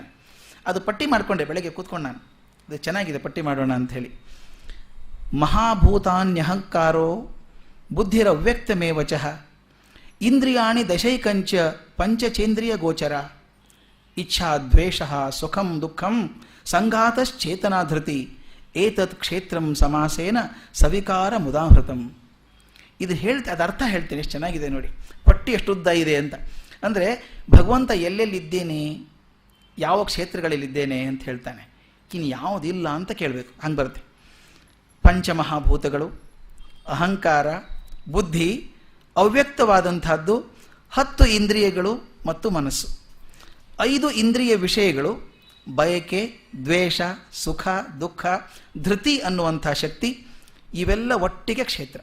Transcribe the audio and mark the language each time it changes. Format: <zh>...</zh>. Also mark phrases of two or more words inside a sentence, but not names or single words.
<kn>ಅದು ಪಟ್ಟಿ ಮಾಡಿಕೊಂಡೆ ಬೆಳಗ್ಗೆ ಕೂತ್ಕೊಂಡು ನಾನು, ಅದು ಚೆನ್ನಾಗಿದೆ, ಪಟ್ಟಿ ಮಾಡೋಣ ಅಂಥೇಳಿ.</kn> <sa>ಮಹಾಭೂತಾನ್ಯಹಂಕಾರೋ ಬುದ್ಧಿರವ್ಯಕ್ತಮೇವಚ ಇಂದ್ರಿಯಾಣಿ ದಶೈಕಂಚ ಪಂಚಚೇಂದ್ರಿಯ ಗೋಚರ ಇಚ್ಛಾ ದ್ವೇಷ ಸುಖಂ ದುಃಖಂ ಸಂಘಾತಶ್ಚೇತನಾಧೃತಿ ಏತತ್ ಕ್ಷೇತ್ರಂ ಸಮಾಸೇನ ಸವಿಕಾರ ಮುದಾಹೃತಂ.</sa> <kn>ಇದು ಅದು ಅರ್ಥ ಹೇಳ್ತೀನಿ, ಎಷ್ಟು ಚೆನ್ನಾಗಿದೆ ನೋಡಿ, ಪಟ್ಟಿ ಎಷ್ಟು ಉದ್ದ ಇದೆ ಅಂತ. ಅಂದರೆ ಭಗವಂತ ಎಲ್ಲೆಲ್ಲಿದ್ದೇನೆ, ಯಾವ ಕ್ಷೇತ್ರಗಳಲ್ಲಿದ್ದೇನೆ ಅಂತ ಹೇಳ್ತಾನೆ. ಇನ್ನು ಯಾವುದಿಲ್ಲ ಅಂತ ಕೇಳಬೇಕು, ಹಂಗೆ ಬರುತ್ತೆ. ಪಂಚಮಹಾಭೂತಗಳು, ಅಹಂಕಾರ, ಬುದ್ಧಿ, ಅವ್ಯಕ್ತವಾದಂಥದ್ದು, 10 ಇಂದ್ರಿಯಗಳು ಮತ್ತು ಮನಸ್ಸು, 5 ಇಂದ್ರಿಯ ವಿಷಯಗಳು, ಬಯಕೆ, ದ್ವೇಷ, ಸುಖ, ದುಃಖ, ಧೃತಿ ಅನ್ನುವಂಥ ಶಕ್ತಿ, ಇವೆಲ್ಲ ಒಟ್ಟಿಗೆ ಕ್ಷೇತ್ರ.</kn>